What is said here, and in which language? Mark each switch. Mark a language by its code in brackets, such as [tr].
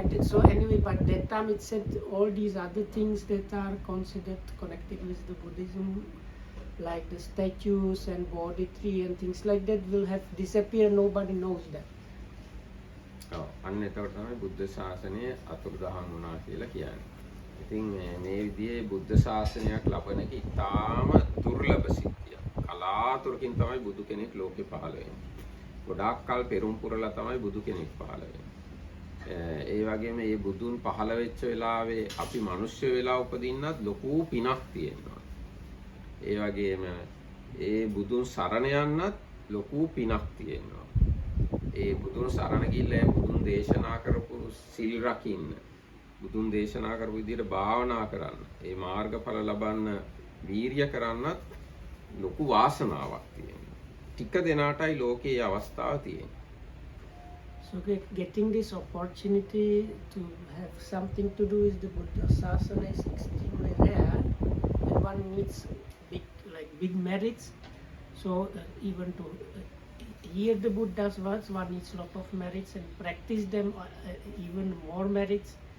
[en] So anyway, but that time it said all these other things that are considered connected with the Buddhism, like the statues and Bodhi tree and things like that, will have disappeared. Nobody knows that. [si] අන්න එතකොට තමයි බුද්ධ ශාසනය අතුරුදහන් වුණා කියලා කියන්නේ. ඉතින් මේ විදිහේ බුද්ධ ශාසනයක් ලබන එක ඉතාම දුර්ලභ සිද්ධියක්. කලාතුරකින් තමයි බුදු කෙනෙක් ලෝකේ පහළ වෙන්නේ. ගොඩාක් කල් පෙරම් පුරලා තමයි බුදු කෙනෙක් පහළ වෙන්නේ. ඒ වගේම මේ බුදුන් පහළ වෙච්ච වෙලාවේ අපි මිනිස්සු වෙලා උපදින්නත් ලොකු පිනක් තියෙනවා. ඒ වගේම ඒ බුදුන් සරණ යන්නත් ලොකු පිනක් තියෙනවා. ඒ බුදුන් සරණ ගිහිල්ලා බුදුන් දේශනා කරපු සිල් රකින්න, බුදුන් දේශනා කරපු විදිහට භාවනා කරන්න, ඒ මාර්ගඵල ලබන්න වීරිය කරන්නත් ලොකු වාසනාවක් තියෙනවා. ටික දෙනාටයි ලෝකේ අවස්ථාව තියෙන්නේ. [en] So getting this opportunity to have something to do with the Buddha Sasana is extremely rare, and one needs big merits. So even to hear the Buddha's words, one needs lot of merits, and practice them even more merits.